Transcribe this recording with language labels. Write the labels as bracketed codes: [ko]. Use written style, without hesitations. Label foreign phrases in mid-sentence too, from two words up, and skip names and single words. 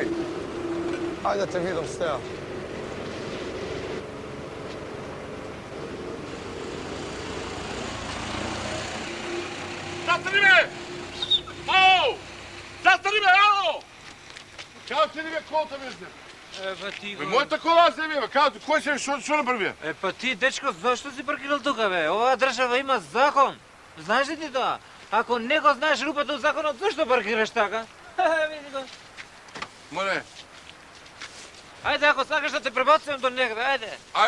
[mk] Ајде да те видам стеа. [sr] Zastani me! Ау! Zastani me, ау! Kako ti nije kolta vezne? [mk] Па ти го... Мојата кола се бе, како кој се што направи? Па ти, дечко, зашто си паркирал тука, бе? Оваа држава има закон. Знаеш ли ти тоа? Ако не го знаеш рупата од законот, зашто паркираш така? Види го. Море. Ајде, ако сакаш да те пребацувам до некаде, ајде.